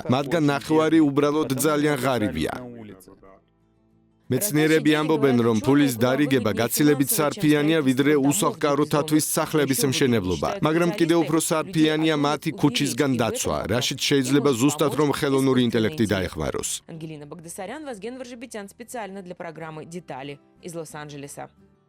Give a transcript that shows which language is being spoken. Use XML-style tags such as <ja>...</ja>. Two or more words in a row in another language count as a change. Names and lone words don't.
<ka>მათგან ნახევარი უბრალოდ ძალიან ღარიბია. მეცნიერები ამბობენ, რომ ფულის დარიგება გაცილებით სარფიანია, ვიდრე უსახლკაროთათვის სახლების მშენებლობა, მაგრამ კიდევ უფრო სარფიანია მათი ქუჩისგან დაცვა, რაშიც შეიძლება ზუსტად რომ ხელოვნური ინტელექტი დაეხმაროს.</ka> <ru>Ангелина Багдасарян, Вазген Варжибитян, специально для программы «Детали» из Лос-Анджелеса.</ru>